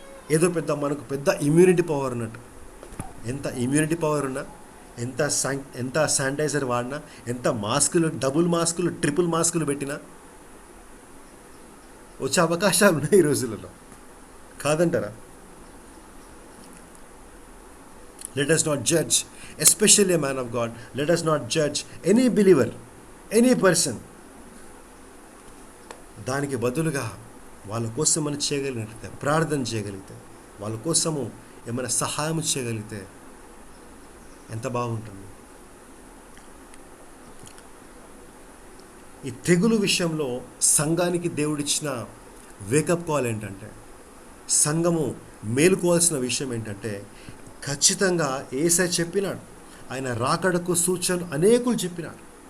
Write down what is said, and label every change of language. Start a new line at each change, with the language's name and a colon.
Telugu: ఏదో మనకు పెద్ద ఇమ్యూనిటీ పవర్ ఉన్నట్టు. ఎంత ఇమ్యూనిటీ పవర్ ఉన్నా, ఎంత శానిటైజర్ వాడినా, ఎంత మాస్కులు, డబుల్ మాస్కులు, ట్రిపుల్ మాస్కులు పెట్టినా వచ్చే అవకాశాలు ఉన్నాయి ఈ రోజులలో, కాదంటారా?
English: Let us not judge, especially a man of God. Let us not judge any believer, any person.
Telugu: దానికి బదులుగా వాళ్ళ కోసం మనం చేయగలిగితే, ప్రార్థన చేయగలిగితే, వాళ్ళ కోసము ఏమైనా సహాయం చేయగలిగితే ఎంత బాగుంటుంది. ఈ తెగులు విషయంలో సంఘానికి దేవుడిచ్చిన వేకప్ కాల్ ఏంటంటే, సంఘము మేలుకోవాల్సిన విషయం ఏంటంటే, ఖచ్చితంగా యేసయ్య చెప్పినాడు, ఆయన రాకడకు సూచనలు అనేకులు చెప్పినాడు.